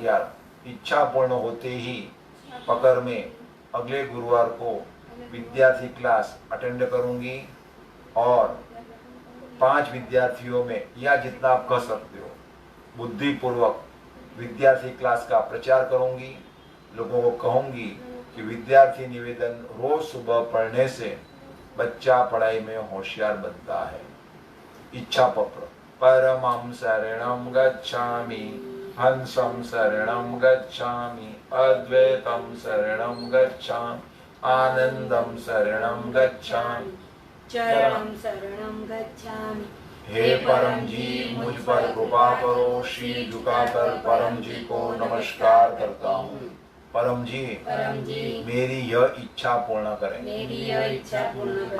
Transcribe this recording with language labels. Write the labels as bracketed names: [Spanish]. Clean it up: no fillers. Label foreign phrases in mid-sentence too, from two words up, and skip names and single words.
[Hindi] इच्छा पूर्ण होते ही पकड़ में अगले गुरुवार को विद्यार्थी [English] class attend [Hindi] करूंगी और 5 विद्यार्थियों में या जितना आप कह सकते हो बुद्धिपूर्वक विद्यार्थी क्लास का प्रचार करूंगी। लोगों को कहूंगी कि विद्यार्थी निवेदन रोज सुबह पढ़ने से बच्चा पढ़ाई में होशियार बनता है। इच्छा पत्र। [Sanskrit] परमं शरणं गच्छामि, हंसं शरणं गच्छामि, अद्वैतं शरणं गच्छामि, आनंदं शरणं गच्छामि, चरणं शरणं गच्छामि। [Hindi] हे परम जी, मुझ पर कृपा करो। शीश झुकाकर परम जी को नमस्कार करता हूँ। परम जी, मेरी यह इच्छा पूर्ण करें। मेरी यह इच्छा पूर्ण करें।